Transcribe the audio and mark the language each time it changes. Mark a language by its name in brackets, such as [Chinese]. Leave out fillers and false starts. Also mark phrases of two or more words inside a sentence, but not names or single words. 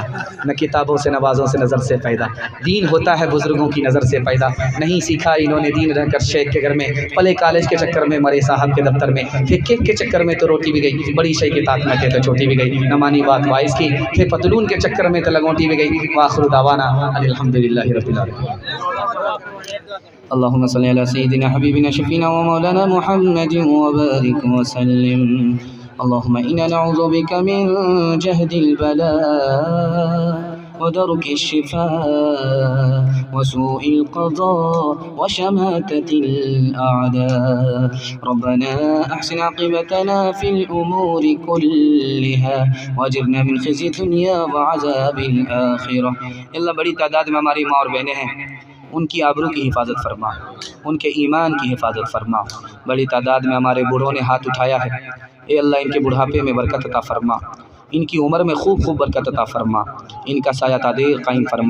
[Urdu] نہ کتابوں سے نوازوں سے نظر سے پیدا، دین ہوتا ہے بزرگوں کی نظر سے پیدا، نہیں سیکھا انہوں نے دین رہ کر شیخ کے گھر میں، پلے کالج کے چکر میں، مرے صاحب کے دفتر میں، پھر کیک کے چکر میں تو روٹی بھی گئی، بڑی شیخ کے تات میں تھے تو چھوٹی بھی گئی، نہ مانی بات واعظ کی، پھر پتلون کے چکر میں تو لگوٹی بھی گئی. [Arabic] وآخر دعوانا الحمد لله رب العالمين. اللهم صل على سيدنا حبيبنا شفيعنا ومولانا محمد وبارك وسلم. اللهم إنا نعوذ بك من جهد البلاء ودرك الشفاء وسوء القضاء وشماتة الأعداء. ربنا أحسن عاقبتنا في الأمور كلها وأجرنا من خزي الدنيا وعذاب الآخرة. [Urdu] اللہ بڑی تعداد میں ہماری ماں اور بہنیں ہیں، ان کی آبرو کی حفاظت فرما، ان کے ایمان کی حفاظت فرما. بڑی تعداد میں ہمارے بوڑھوں نے ہاتھ اٹھایا ہے، اے اللہ ان کے بڑھاپے میں برکت عطا فرما، ان کی عمر میں خوب خوب برکت عطا فرما، ان کا سایہ تادیر قائم فرما.